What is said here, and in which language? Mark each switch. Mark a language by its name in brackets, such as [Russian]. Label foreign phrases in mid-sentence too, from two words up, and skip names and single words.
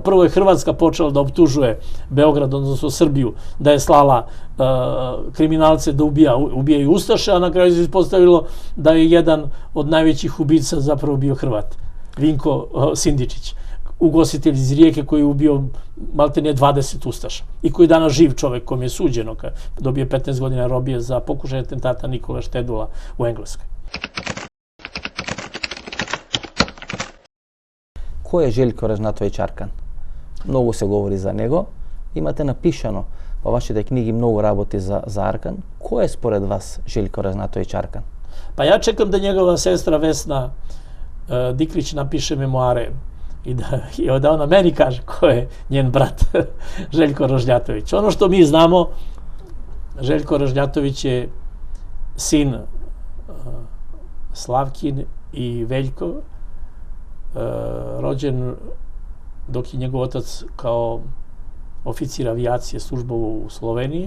[Serbian] Prvo je Hrvatska počela da optužuje Beograd, odnosno Srbiju, da je slala kriminalce da ubijaju Ustaše, a na kraju se ispostavilo da je jedan od najvećih ubica zapravo bio Hrvat, Vinko Sindičić, ugostitelj iz Rijeke koji je ubio maltene 20 Ustaša i koji je danas živ čovek kom je suđeno, dobije 15 godina robije za pokušaj atentata Nikole Štedula u Engleskoj. Ko je Željko Ražnatović Arkan? Mnogo se govori za njega. [Macedonian] Имате напишано по вашите книги многу работи за Аркан. Ko je според вас Željko Ražnatović Arkan? [Serbian] Pa ja čekam da njegova sestra Vesna Diklić napiše memoare i da ona meni kaže ko je njen brat Željko Ražnjatović. Ono što mi znamo, Željko Ražnjatović je sin Slavkin i Veljko, rođen dok je njegov otac kao oficir avijacije službovao u Sloveniji.